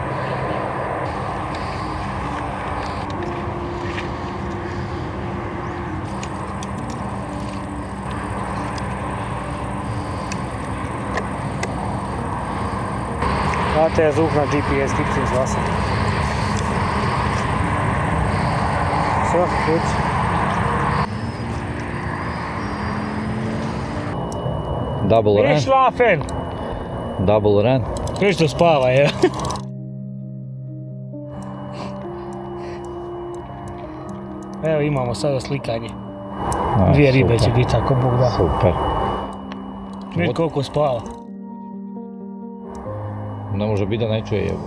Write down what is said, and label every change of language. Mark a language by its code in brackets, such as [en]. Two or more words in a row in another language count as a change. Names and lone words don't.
[de] Warte, er sucht nach GPS, gibt's ins Wasser. So, gut. [en] Double [hr] Gdje [en] run. [de] schlafen? [en] Double run. [hr] Još da spava, je. Evo imamo sada slikanje. A, 2 ribe super. će biti ako Bog da. Super. Vidi koliko spava. Ne može biti da ne čuje. Evo.